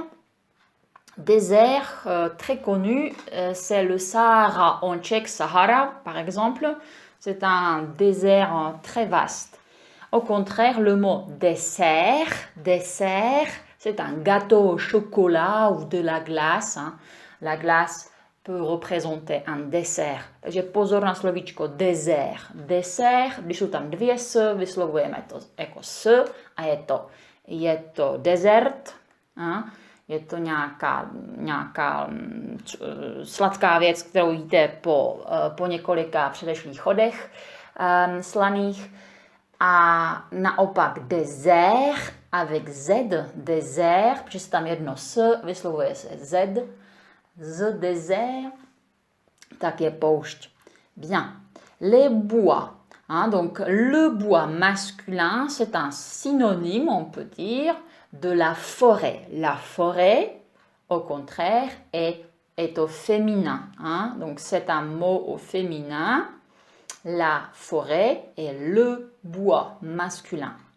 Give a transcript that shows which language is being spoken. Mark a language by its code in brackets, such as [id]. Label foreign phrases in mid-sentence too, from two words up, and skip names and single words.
[fr] Désert très connu, c'est le Sahara, en tchèque Sahara par exemple, c'est un désert très vaste. Au contraire, le mot dessert, c'est un gâteau au chocolat ou de la glace. Hein. La glace peut représenter un dessert. [cs] Takže pozor na slovíčko dessert. Dessert, když jsou tam dvě s, vyslovujeme to jako s a je to dessert. [fr] Hein. [cs] Je to nějaká sladká věc, kterou jíte po několika předešlých chodech slaných. A naopak [fr] dessert avec z, [cs] dessert, protože tam jedno s, vyslovuje se z dessert, tak je poušť. [fr] Bien. Les bois. Hein, donc le bois masculin, c'est un synonyme, on peut dire, de la forêt. La forêt, au contraire, est au féminin. Hein? Donc, c'est un mot au féminin. La forêt est le bois masculin.